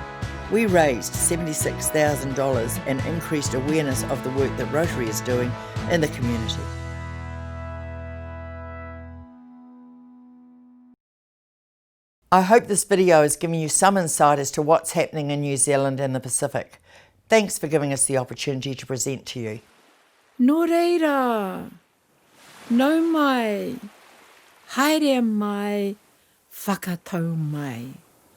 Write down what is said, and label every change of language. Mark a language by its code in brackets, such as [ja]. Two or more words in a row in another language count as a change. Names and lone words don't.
[en] We raised $76,000 and increased awareness of the work that Rotary is doing in the community. I hope this video has given you some insight as to what's happening in New Zealand and the Pacific. Thanks for giving us the opportunity to present to you. [mi] Nō reira, nau mai, haere mai, whakatau mai.